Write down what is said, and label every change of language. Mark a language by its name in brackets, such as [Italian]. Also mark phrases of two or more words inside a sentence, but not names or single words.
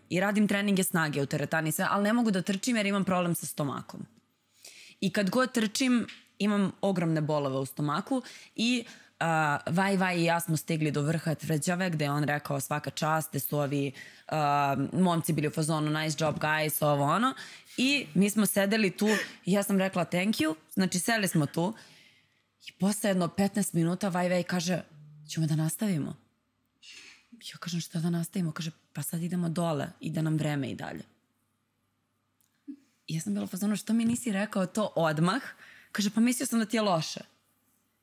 [Serbian] I radim treninge snage u teretani sve, ali ne mogu da trčim jer imam problem sa stomakom. I kad god trčim, imam ogromne bolove u stomaku i Vaj i ja smo stigli do vrha tvrđave gde je on rekao svaka čast, gde su ovi momci bili u fazonu [English] nice job guys, [Serbian] ovo ono. I mi smo sedeli tu i ja sam rekla [English] thank you, [Serbian] znači seli smo tu i posle jedno 15 minuta Vaj kaže ćemo da nastavimo. Ja kažem šta da nastavimo, kaže pa sad idemo dole, ide nam vreme i dalje. I ja sam bila u fazonu što mi nisi rekao to odmah, kaže pa mislio sam da ti je loše.